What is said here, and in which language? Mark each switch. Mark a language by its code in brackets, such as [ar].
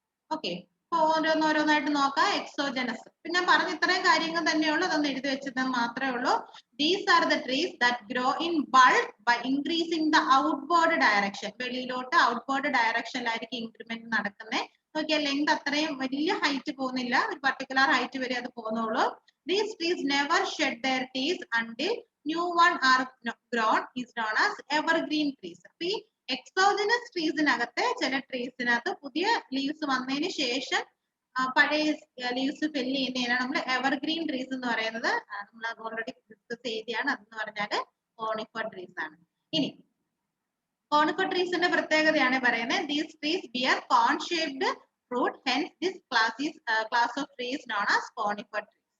[ml] Okay, അപ്പൊ ഓരോന്നായിട്ട് നോക്കാം. എക്സോജനസ്, ഇപ്പൊ ഞാൻ പറഞ്ഞ ഇത്രയും കാര്യങ്ങൾ തന്നെയുള്ളൂ, അതൊന്ന് എഴുതി വെച്ചത് മാത്രമേ ഉള്ളൂ. [en] These are the trees that grow in bulk by increasing the outward direction. [ml] വെളിയിലോട്ട് ഔട്ട്വേർഡ് ഡയറക്ഷനിലായിരിക്കും ഇൻക്രിമെന്റ് നടക്കുന്നത്. നോക്കിയാൽ ലെങ്ത് അത്രയും വലിയ ഹൈറ്റ് പോകുന്നില്ല, ഒരു പർട്ടിക്കുലർ ഹൈറ്റ് വരെ അത് പോകുന്നുള്ളൂ. [en] These trees never shed their leaves until new one are grown is known as evergreen trees. [ml] അപ്പൊ ഈ എക്സോജനസ് ട്രീസിനകത്തെ ചില ട്രീസിനകത്ത് പുതിയ ലീവ്സ് വന്നതിന് ശേഷം പഴയ ലീവ്സ് ഫെല്ല് ചെയ്യുന്നതിനാണ് നമ്മൾ എവർഗ്രീൻ ട്രീസ് എന്ന് പറയുന്നത്. നമ്മൾ ഓൾറെഡി ഡിസ്കസ് ചെയ്തതാണ്. അതെന്ന് പറഞ്ഞാല് കോണിഫർ ട്രീസ് ആണ്. ഇനി കോണിഫർ ട്രീസിന്റെ പ്രത്യേകതയാണ് പറയുന്നത്. [en] These trees bear cone shaped fruit, hence this class of trees known as conifer trees.